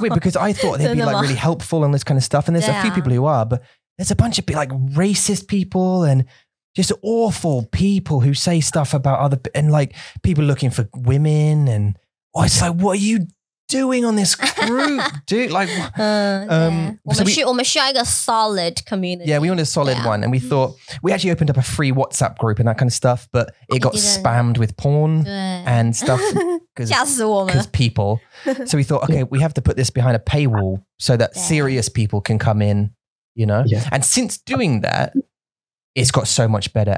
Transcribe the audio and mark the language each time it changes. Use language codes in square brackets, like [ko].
[en] It's weird because I thought they'd be like really helpful and this kind of stuff. And there's a few people who are, but there's a bunch of like racist people and just awful people who say stuff about and like people looking for women. And it's like, what are you doing on this group, dude? Like, [zh] 我们需要一个 [en] solid community. Yeah, we wanted a solid one, and we thought we actually opened up a free WhatsApp group and that kind of stuff, but it got spammed with porn and stuff because people. So we thought, okay, we have to put this behind a paywall so that serious people can come in, you know. Yeah. And since doing that, it's got so much better.